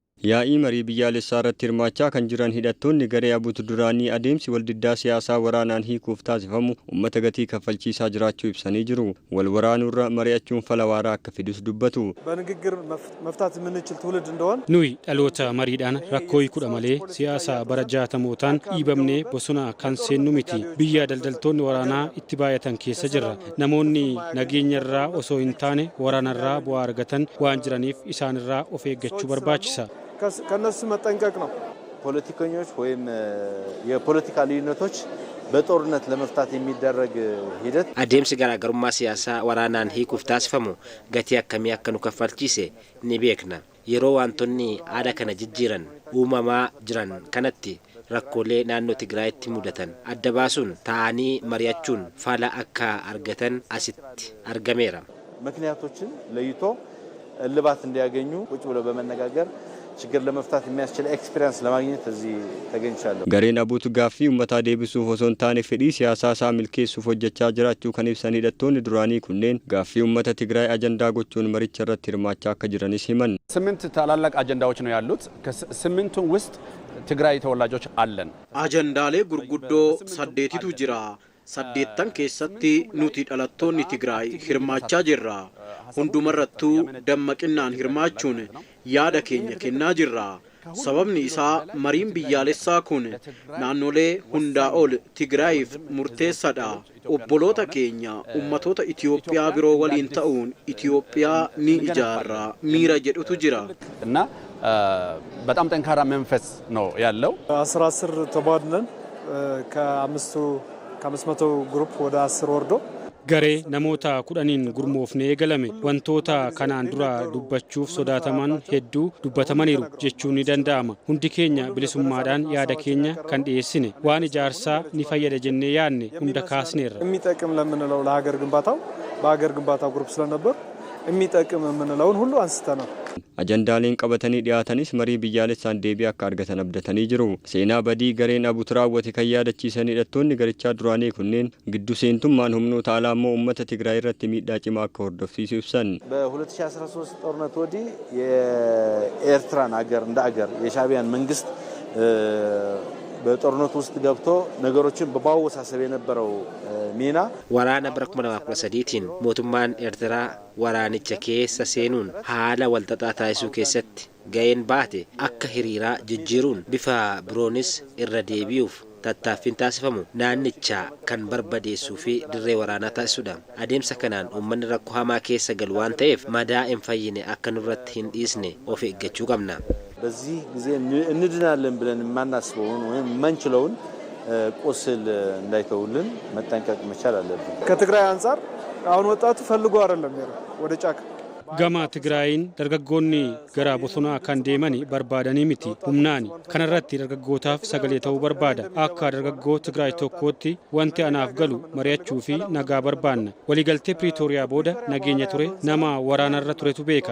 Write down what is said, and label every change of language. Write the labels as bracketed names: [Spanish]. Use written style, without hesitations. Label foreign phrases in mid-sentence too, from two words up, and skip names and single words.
[Oromo] Yaa'ii marii biyyaalessaa irratti hirmaachaa kan jiran hidhattoonni garee abuutu duraanii adeemsi waldiddaa siyaasaa waraanaan hiikuuf taasifamu uummata gatii kaffalchiisaa jiraachuu ibsanii jiru. Wal waraanurra mari'achuun fala waaraa akka fidus dubbatu. [Amharic] በንግግር መፍታት የምንችል ትውልድ እንደሆን [Oromo] nuyi dhaloota mariidhaan rakkoo hiikudha malee siyaasa bara jaatamootaan dhiibamnee bosona kan seennu miti. Biyya daldaltoonni waraanaa itti baay'atan keessa jirra. Namoonni nageenyarraa osoo hin taane waraanarraa bu'aa argatan waan jiraniif isaanirraa of eeggachuu barbaachisa. [Amharic] ከነሱ መጠንቀቅ ነው። ፖለቲከኞች ወይም የፖለቲካ ልዩነቶች በጦርነት ለመፍታት የሚደረግ ሂደት [Oromo] adeemsi garaagarummaa siyaasaa waraanaan hiikuuf taasifamu gatii akkamii akka nu kaffalchiise ni beekna. Yeroo wantoonni aada kana jijjiiran uumamaa jiran kanatti rakkoolee naannoo Tigraayitti mudatan adda baasuun ta'anii mari'achuun fala akka argatan asitti argameera. [Amharic] ምክንያቶችን ለይቶ እልባት እንዲያገኙ ቁጭ ብለው በመነጋገር ችግር ለመፍታት የሚያስችል ኤክስፒሪየንስ ለማግኘት እዚህ ተገኝቻለሁ። [Oromo] Gareen abuutu gaaffii uummataa deebisuuf osoo hin taane fedhii siyaasaa isaa milkeessuuf hojjechaa jiraachuu kan ibsan hidhattoonni duraanii kunneen gaaffii uummata Tigraay ajandaa gochuun maricha irratti hirmaachaa akka jiranis himan. [Amharic] ስምንት ታላላቅ አጀንዳዎች ነው ያሉት። ከስምንቱ ውስጥ ትግራይ ተወላጆች አለን። [Oromo] ajandaalee gurguddoo saddeettu jira saddeettan keessatti nuti dhalattoonni Tigraay hirmaachaa jirra. Hundumarrattuu dammaqinaan hirmaachuun yaada keenya kennaa jirra. Sababni isaa mariin biyyaalessaa kun naannolee hundaa ol Tigraayiif murteessaadha. Obboloota keenya ummatoota Itoophiyaa biroo waliin ta'uun Itoophiyaa ni ijaarra miira jedhutu jira. [Amharic] እና በጣም ጠንካራ መንፈስ ነው ያለው። 10 ተባድነን ከ500 ግሩፕ ወደ 10 ወርዶ [Oromo] garee namoota 10 gurmoofnee eegalame wantoota kanaan dura dubbachuuf sodaataman hedduu dubbatamaniiru jechuun ni danda'ama. Hundi keenya bilisummaadhaan yaada keenya kan dhiyeessine waan ijaarsaa ni fayyada jennee yaadne hunda kaasneerra. [Amharic] የሚጠቅም ለምንለው ለሀገር ግንባታው በሀገር ግንባታው ግሩፕ ስለነበር የሚጠቅም የምንለውን ሁሉ አንስተናል. [Oromo] Ajandaaleen qabatanii dhiyaatanis marii biyyaalessaan deebii akka argatan abdatanii jiru. Seenaa badii gareen abuutu raawwate kan yaadachiisan hidhattoonni garichaa duraanii kunneen giddu seentummaan humnoota alaa immoo uummata Tigraay irratti miidhaa cimaa akka hordofsiisu ibsan. [Amharic] በ2013 ጦርነት ወዲህ የኤርትራን ሀገር እንደ ሀገር የሻዕቢያን መንግስት በጦርነት ውስጥ ገብቶ ነገሮችን በማወሳሰብ የነበረው ሚና [Oromo] waraana bara 2013tiin mootummaan Eertiraa waraanicha keessa seenuun haala walxaxaa taasisuu keessatti ga'een baate akka hiriiraa jijjiiruun bifa biroonis irra deebi'uuf tattaaffiin taasifamu naannicha kan barbadeessuu fi dirree waraanaa taasisudha. Adeemsa kanaan uummanni rakkoo hamaa keessa galu waan ta'eef madaa hin fayyine akka nurratti hin dhiisne of eeggachuu qabna. [Amharic] በዚህ ጊዜ እንድናለን ብለን ማናስበውን ወይም ማንችለውን ቁስል እንዳይተውልን መጠንቀቅ መቻል አለብን። ከትግራይ አንፃር አሁን ወጣቱ ፈልጎ አይደለም ወደ ጫካ [Oromo] gama Tigraayin dargaggoonni gara bosonaa kan deemani barbaadanii miti humnaani. Kanarratti dargaggootaaf sagalee ta'uu barbaada. Akka dargaggoo Tigraay tokkootti wanti anaaf galu mari'achuu fi nagaa barbaanna. Waliigaltee Pretooriyaa booda nageenya ture nama waraanarra turetu beeka.